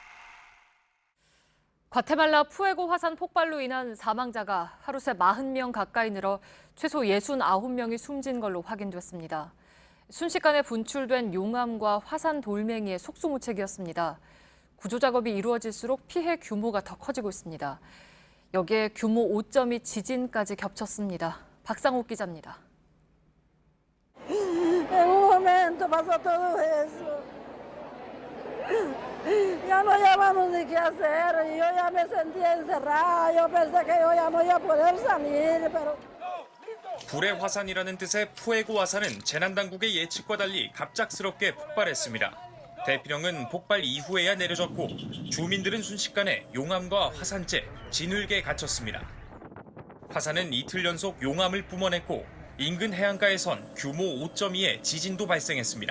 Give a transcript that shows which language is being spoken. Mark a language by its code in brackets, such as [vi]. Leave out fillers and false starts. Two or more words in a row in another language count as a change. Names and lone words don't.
[ko] 과테말라 푸에고 화산 폭발로 인한 사망자가 하루 새 40명 가까이 늘어 최소 69명이 숨진 걸로 확인됐습니다. 순식간에 분출된 용암과 화산 돌멩이의 속수무책이었습니다. 구조 작업이 이루어질수록 피해 규모가 더 커지고 있습니다. 여기에 규모 5.2 지진까지 겹쳤습니다. 박상욱 기자입니다. [es] Ya no llamamos ni qué hacer, yo ya me sentía encerrada, yo pensé que yo ya no iba a poder salir, pero... [ko] 불의 화산이라는 뜻의 푸에고 화산은 재난당국의 예측과 달리 갑작스럽게 폭발했습니다. 대피령은 폭발 이후에야 내려졌고 주민들은 순식간에 용암과 화산재, 진흙에 갇혔습니다. 화산은 이틀 연속 용암을 뿜어냈고 인근 해안가에선 규모 5.2의 지진도 발생했습니다.